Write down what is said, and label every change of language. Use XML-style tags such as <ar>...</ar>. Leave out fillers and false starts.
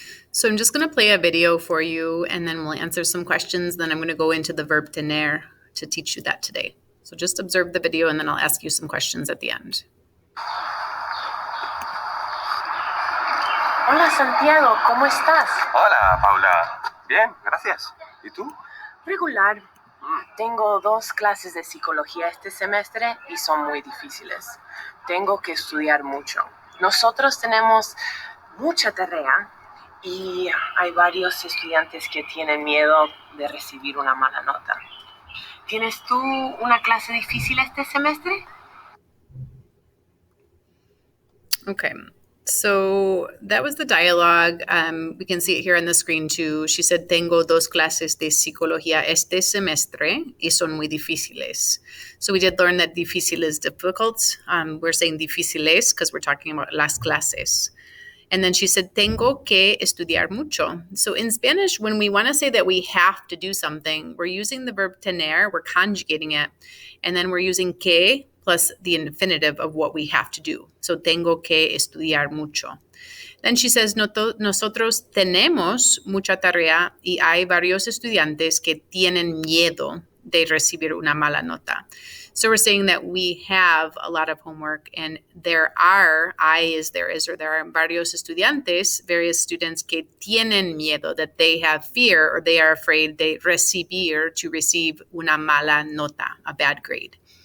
<en>So I'm just going to play a video for you, and then we'll answer some questions. Then I'm going to go into the verb tener to teach you that today. So just observe the video, and then I'll ask you some questions at the end.</en> <es>Hola Santiago, ¿cómo estás? Hola, Paula. Bien, gracias. ¿Y tú? Regular. Tengo 2 clases de psicología este semestre y son muy difíciles. Tengo que estudiar mucho. Nosotros tenemos mucha tarea y hay varios estudiantes que tienen miedo de recibir una mala nota. ¿Tienes tú una clase difícil este semestre?</es> <en>Okay. So that was the dialogue. We can see it here on the screen too. She said,</en> <es>tengo 2 clases de psicología este semestre y son muy difíciles.</es> <en>So we did learn that difícil is difficult. We're saying difíciles because we're talking about las clases. And then she said,</en> <es>tengo que estudiar mucho.</es> <en>So in Spanish, when we want to say that we have to do something, we're using the verb tener, we're conjugating it, and then we're using que plus the infinitive of what we have to do. So</en> <es>tengo que estudiar mucho.</es> <en>Then she says,</en> <es>nosotros tenemos mucha tarea y hay varios estudiantes que tienen miedo de recibir una mala nota.</es> <en>So we're saying that we have a lot of homework, and there are</en> <es>varios estudiantes,</es> <en>various students</en> <es>que tienen miedo,</es> <en>that they have fear or they are afraid</en> <es>de recibir,</es> <en>to receive</en> <es>una mala nota,</es> <en>a bad grade.</en>